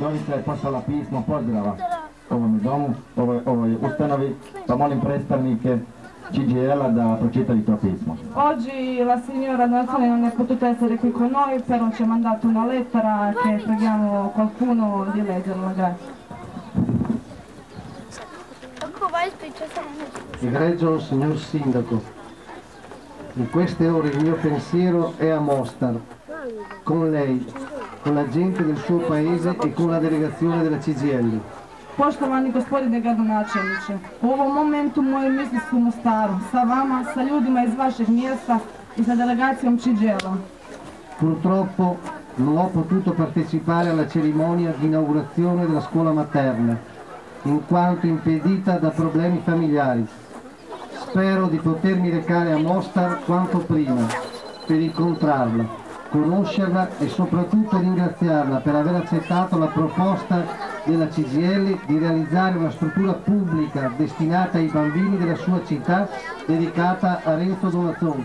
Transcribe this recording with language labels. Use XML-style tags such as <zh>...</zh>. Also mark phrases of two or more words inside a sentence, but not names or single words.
<bs>Naša je poslala pismo pozdrava ovome domu, ovoj ustanovi, pa molim predstavnike CGIL-a da pročitali to pismo.</bs> <it>Oggi la signora Donatella non è potuta essere qui con noi, però ci ha mandato una lettera che preghiamo qualcuno di leggerla, grazie. Egregio signor Sindaco, in queste ore il mio pensiero è a Mostar, con lei, con la gente del suo paese e con la delegazione della CGIL.</it> <bs>Poštovani gospodine gradonačelniče, u ovom momentu moje misli su u Mostaru, sa vama, sa ljudima iz vašeg mjesta i sa delegacijom CGIL-a.</bs> <it>Purtroppo non ho potuto partecipare alla cerimonia di inaugurazione della scuola materna, in quanto impedita da problemi familiari. Spero di potermi recare a Mostar quanto prima per incontrarla, conoscerla e soprattutto ringraziarla per aver accettato la proposta della CGIL di realizzare una struttura pubblica destinata ai bambini della sua città dedicata a Renzo Donatoni.</it>